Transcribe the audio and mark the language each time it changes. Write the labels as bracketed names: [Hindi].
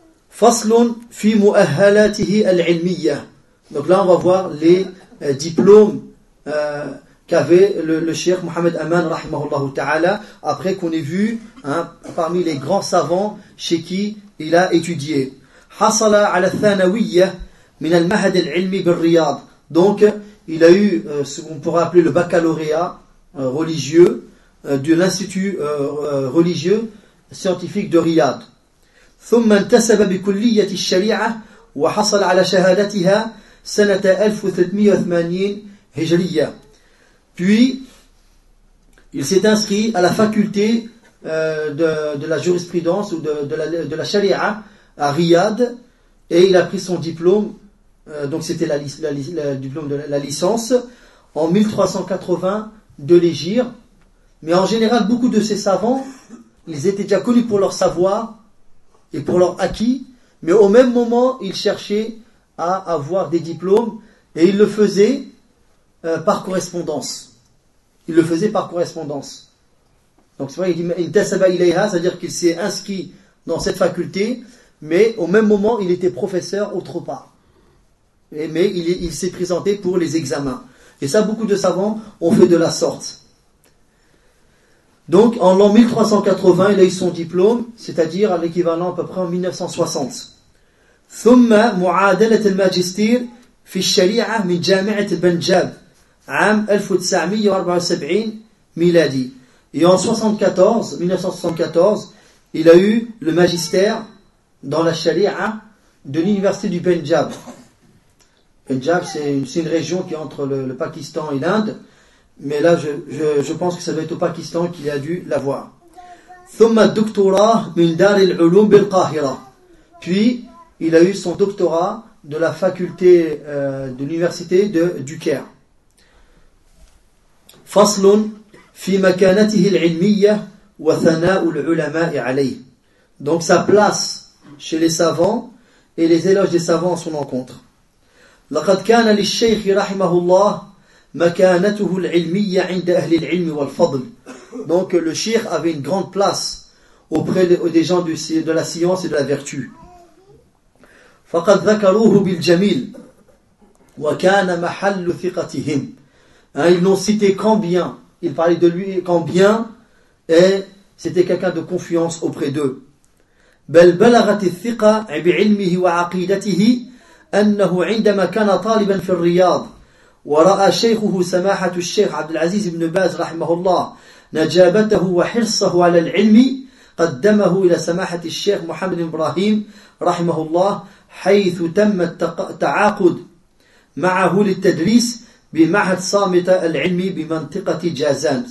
[Arabic] فصل في مؤهلاته العلمية. [French] Donc là, on va voir les diplômes qu'avait le Cheikh Mohamed Aman, rahimahullah ta'ala, après qu'on ait vu parmi les grands savants chez qui il a étudié. [Arabic] حصل على الثانوية من المعهد العلمي بالرياض. [French] Donc, il a eu ce qu'on pourrait appeler le baccalauréat religieux de l'institut religieux scientifique de Riyad. [Arabic] ثم انتسب بكلية الشريعة وحصل على شهادتها سنة 1380 هجرية. [French] Puis il s'est inscrit à la faculté de la jurisprudence ou de la charia à Riyad et il a pris son diplôme, donc c'était le diplôme de la licence en 1380 de l'Hégire. Mais en général, beaucoup de ces savants, ils étaient déjà connus pour leur savoir et pour leur acquis, mais au même moment, ils cherchaient à avoir des diplômes et ils le faisaient par correspondance. Ils le faisaient par correspondance. Donc c'est vrai, il dit « [Arabic] intasaba ilayha [French] », c'est-à-dire qu'il s'est inscrit dans cette faculté, mais au même moment, il était professeur autre part. Mais il s'est présenté pour les examens. Et ça, beaucoup de savants ont fait de la sorte. Donc, en l'an 1380, il a eu son diplôme, c'est-à-dire à l'équivalent à peu près en 1960. [Arabic] ثم معادلة الماجستير في الشريعة من جامعة البنجاب عام 1974 ميلادي. [French] Et en 1974, il a eu le magistère dans la charia de l'université du Punjab. Punjab, c'est une région qui est entre le Pakistan et l'Inde. Mais là, je pense que ça doit être au Pakistan qu'il a dû l'avoir. [Arabic] ثم الدكتوراه من دار العلوم بالقاهرة. [French] Puis, il a eu son doctorat de la faculté de l'université du Caire. [Arabic] فصل في مكانته العلمية وثناء العلماء عليه. [French] Donc, sa place chez les savants et les éloges des savants à son encontre. [Arabic] لقد كان للشيخ رحمه الله مكانته العلمية عند أهل العلم والفضل. [French] Donc le cheikh avait une grande place auprès des gens de la science et de la vertu. [Arabic] فَقَدْ ذَكَرُوهُ بِالْجَمِيلِ وَكَانَ مَحَلُّ ثِقَتِهِمْ. [French] Hein, ils l'ont cité combien, ils parlaient de lui combien, et c'était quelqu'un de confiance auprès d'eux. [Arabic] بَلْ بَلَغَتِ الثِّقَةِ بِعِلْمِهِ وَعَقِيدَتِهِ أَنَّهُ عِنْدَمَا كَانَ طَالِبًا فِي الرِّيَاضِ وَرَأَى شَيْخُهُ سَمَاحَةُ الشَّيْخِ عَبْدُ الْعَزِيزِ بْنُ بَازِ رَحِمَهُ اللَّهُ نَجَابَتَهُ وَحِرْصَهُ عَلَى الْعِلْمِ قَدَّمَهُ إِلَى سَمَاحَةِ الشَّيْخِ مُحَمَّدٍ إِبْرَاهِيمِ رَحِمَهُ اللَّهُ حيث تم التعاقد معه للتدريس بمعهد صامت العلمي بمنطقة جازان.